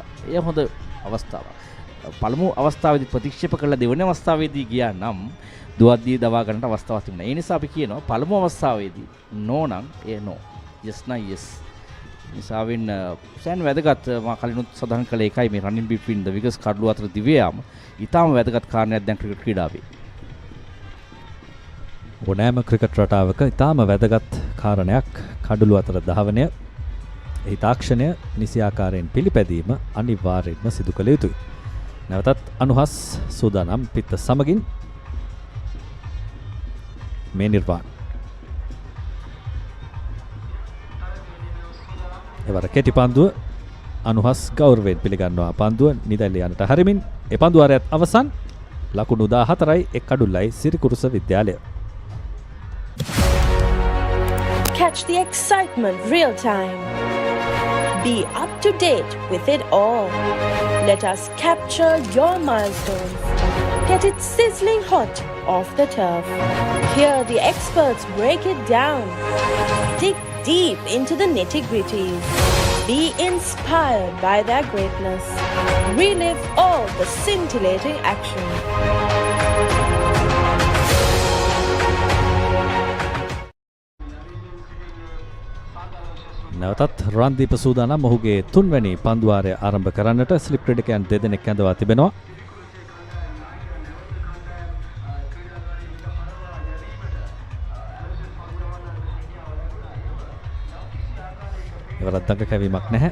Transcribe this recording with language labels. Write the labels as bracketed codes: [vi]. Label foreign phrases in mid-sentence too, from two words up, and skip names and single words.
[si] එය හොඳ අවස්ථාවක්. පළමු අවස්ථාවේදී ප්‍රතික්ෂේප කළා දෙවෙනි අවස්ථාවේදී ගියා නම් දුවද්දී දවා ගන්නට අවස්ථාවක් තිබුණා. ඒ නිසා අපි කියනවා පළමු අවස්ථාවේදී නෝ නම් ඒ නෝ. yes නම් yes. නිසාවෙන් සෑහෙන වැදගත් මා කලිනුත් සඳහන් කළ එකයි මේ [en] running between the wickets [si] කඩළු අතර දිව්‍යාම ඊටාම වැදගත් කාරණයක් දැන් ක්‍රිකට් ක්‍රීඩාවේ. ඕනෑම ක්‍රිකට් රටාවක ඉතාම වැදගත් කාරණයක් කඩළු අතර ධාවනය. එහි තාක්ෂණය නිසි ආකාරයෙන් පිළිපැදීම අනිවාර්යෙන්ම සිදු කළ යුතුයි. නැවතත් අනුහස් සූදානම් පිත්ත සමගින් මේ නිර්වාණ. එවර කෙටි පන්දුව අනුහස් ගෞරවයෙන් පිළිගන්නවා. පන්දුව නිදැල්ල යනට හරිමින් ඒ පන්දු වාරයත් අවසන්. ලකුණු 14යි එක් කඩුල්ලයි සිරිකුරුස විද්‍යාලය. [en] Catch the excitement real time. Be up to date with it all. Let us capture your milestones. Get it sizzling hot off the turf. Hear the experts break it down. Dig deep into the nitty-gritties. Be inspired by their greatness. Relive all the scintillating action. [si] නැවතත් රන්දීප සූදානම් ඔහුගේ තුන්වැනි පන්දුවාරය ආරම්භ කරන්නට ස්ලිප් ක්‍රීඩකයන් දෙදෙනෙක් ඇඳවා තිබෙනවා. එවරත් දඟ කැවීමක් නැහැ.